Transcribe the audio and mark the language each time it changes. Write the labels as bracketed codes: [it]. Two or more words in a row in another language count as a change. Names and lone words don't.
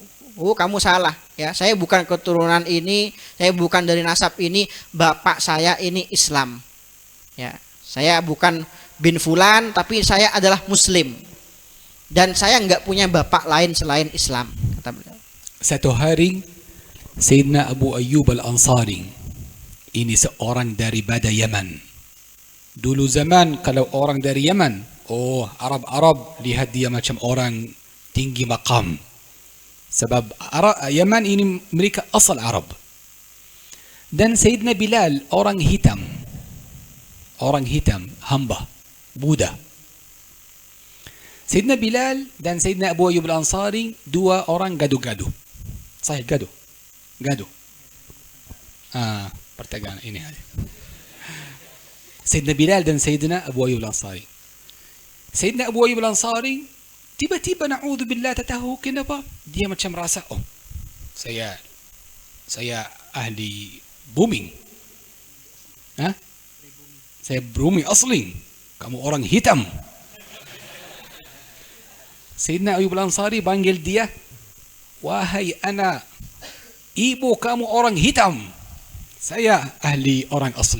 [id] Oh kamu salah ya, saya bukan keturunan ini, saya bukan dari nasab ini, bapak saya ini Islam ya, saya bukan bin fulan tapi saya adalah muslim dan saya nggak punya bapak lain selain Islam, kata beliau. Satu hari Sayyidina Abu Ayyub Al-Ansari, ini seorang daripada Yaman. [ms] Dulu zaman kalau orang dari Yaman, oh Arab lihat dia macam orang tinggi maqam. Sebab Yaman ini mereka asal Arab. Dan Sayyidina Bilal orang hitam, hamba, Buddha. Sayyidina Bilal dan Sayyidina Abu Ayyub Al-Ansari dua orang gaduh-gaduh. Sahih gaduh. [id] Pertanyaan ini aja. [ms] Sayyidina Bilal dan Sayyidina Abu Ayyub Al-Ansari. Sayyidina Abu Ayyub Al-Ansari tiba-tiba na'udzubillah tahu kenapa? Dia macam rasa, oh saya ahli bumi. Saya bumi asli. Kamu orang hitam. Sayyidina Ayyub Al-Ansari panggil dia, wahai anak, ibu kamu orang hitam, saya ahli orang asli.